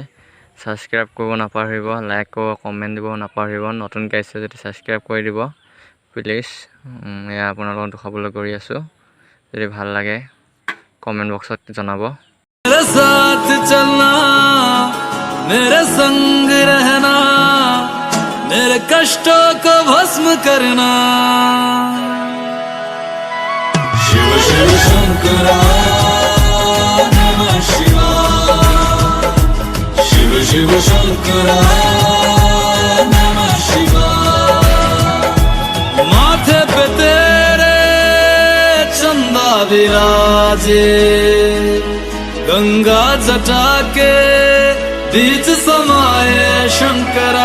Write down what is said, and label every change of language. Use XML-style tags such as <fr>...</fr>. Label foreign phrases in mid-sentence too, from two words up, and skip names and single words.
<as>ছাবস্ক্ৰাইব কৰিব নাপাহৰিব, লাইক কৰিব, কমেণ্ট দিব নাপাহৰিব। নতুনকৈ আহিছে যদি ছাবস্ক্ৰাইব কৰি দিব প্লিজ। এয়া আপোনালোকক দেখাবলৈ কৰি আছোঁ। যদি ভাল লাগে</as> <en>comment box</en> <as>জনাব।</as> <hi>मेरे साथ चलना, मेरे संग रहना, मेरे कष्टों को भस्म करना। शिव शिव शंकरा नमः शिवाय, शिव शिव शंकरा नमः शिवाय। माथे पे तेरे चंदा विराजे, गंगा जटा के बीच समाये शंकरा।</hi>